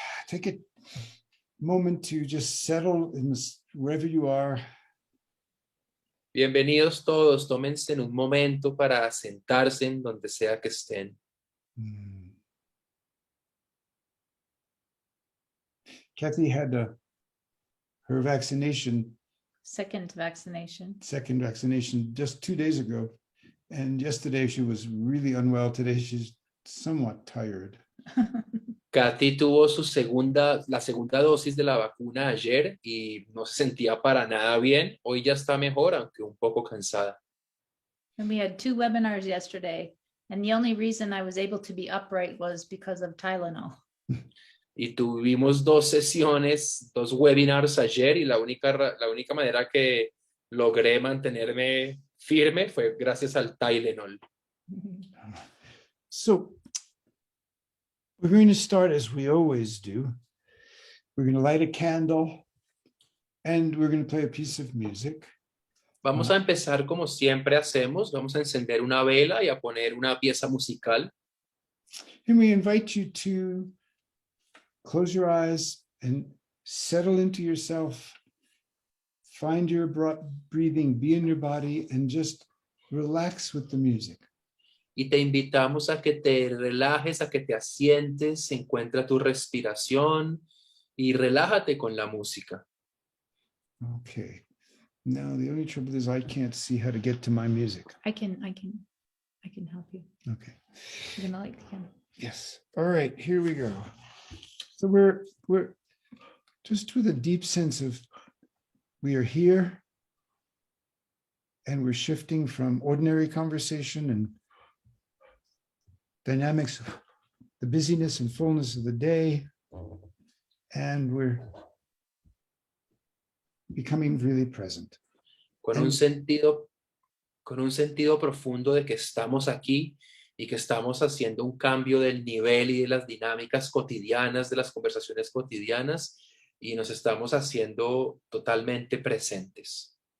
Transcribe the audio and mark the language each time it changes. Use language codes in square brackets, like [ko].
[en] Take a moment to just settle in this, wherever you are. [es] Bienvenidos todos, tómense en un momento para sentarse en donde sea que estén. [en] Kathy had her vaccination, Second vaccination. just 2 days ago. And yesterday she was really unwell. Today she's somewhat tired. [es] Katy tuvo la segunda dosis de la vacuna ayer y no se sentía para nada bien. Hoy ya está mejor, aunque un poco cansada. [en] And we had 2 webinars yesterday. And the only reason I was able to be upright was because of Tylenol. [es] Y tuvimos 2 sesiones, 2 webinars ayer y la única manera que logré mantenerme firme fue gracias al Tylenol. [en] So we're going to start as we always do. We're going to light a candle and we're going to play a piece of music. [es] Vamos a empezar como siempre hacemos. Vamos a encender una vela y a poner una pieza musical. [en] And we invite you to close your eyes and settle into yourself. Find your breathing, be in your body, and just relax with the music. [es] Y te invitamos a que te relajes, a que te asientes, encuentra tu respiración y relájate con la música. [en] Okay. Now the only trouble is I can't see how to get to my music. I can help you. Okay. You're gonna like the candle. Yes. All right, here we go. So we're just with a deep sense of we are here and we're shifting from ordinary conversation and dynamics, the busyness and fullness of the day, and we're becoming really present. [es] Con un sentido profundo de que estamos aquí y que estamos haciendo un cambio del nivel y de las dinámicas cotidianas, de las conversaciones cotidianas, y nos estamos haciendo totalmente presentes.